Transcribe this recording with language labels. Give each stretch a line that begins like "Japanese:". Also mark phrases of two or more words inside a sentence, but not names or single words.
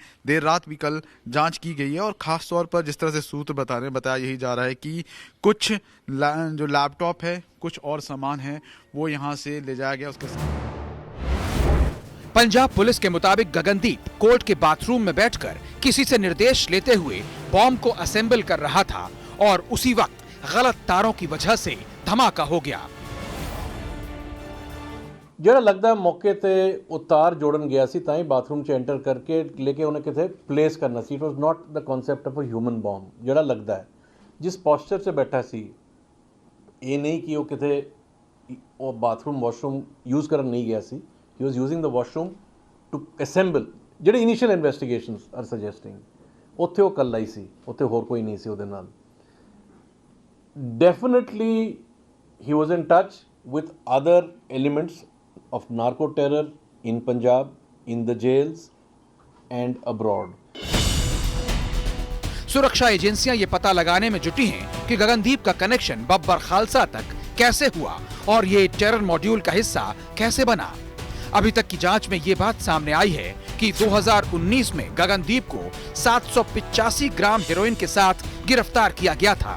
Hindi: देर रात भी कल जांच की गई है और खास तौर पर जिस तरह से सूत्र बताया यही जा रहा है कि कुछ जो लैपटॉप है कुछ और सामान है वो यहाँ से ले जाया गया। उसके पंजाब पुलिस के मुताबिक गगनदीप कोर्ट के बाथरूम में बैठकर किसी से निर्देश लेते हुए बॉम्ब को असेंबल कर रहा था और उसी वक्त गलत तारों की वजह से धमाका हो गया।
Punjabi: ਜਿਹੜਾ ਲੱਗਦਾ ਮੌਕੇ ਤੇ ਉਤਾਰ ਜੋੜਨ ਗਿਆ ਸੀ ਤਾਂ ਹੀ ਬਾਥਰੂਮ 'ਚ ਐਂਟਰ ਕਰਕੇ ਲੇਕਿਨ ਉਹਨੇ ਕਿਥੇ ਪਲੇਸ ਕਰਨਾ ਸੀ।
English: It was not the concept of a human bomb.
Punjabi: ਜਿਹੜਾ ਲੱਗਦਾ ਹੈ ਜਿਸ ਪੋਸਚਰ 'ਚ ਬੈਠਾ ਸੀ ਇਹ ਨਹੀਂ ਕਿ ਉਹ ਕਿਥੇ ਉਹ
English: bathroom washroom use
Punjabi: ਕਰਨ ਨਹੀਂ ਗਿਆ ਸੀ।
English: He was using the washroom to assemble
Punjabi: ਜਿਹੜੇ
English: initial investigations are suggesting
Punjabi: ਉੱਥੇ ਉਹ ਇਕੱਲਾ ਹੀ ਸੀ, ਉੱਥੇ ਹੋਰ ਕੋਈ ਨਹੀਂ ਸੀ ਉਹਦੇ ਨਾਲ।
English: ਡੈਫੀਨਿਟਲੀ he was in touch with other elements of narco terror in Punjab, in the jails and abroad.
Hindi: सुरक्षा एजेंसियां ये पता लगाने में जुटी हैं कि गगनदीप का कनेक्शन बब्बर खालसा तक कैसे हुआ और ये टेरर मॉड्यूल का हिस्सा कैसे बना। अभी तक की जांच में ये बात सामने आई है कि 2019 में गगनदीप को 785 ग्राम हेरोइन के साथ गिरफ्तार किया गया था।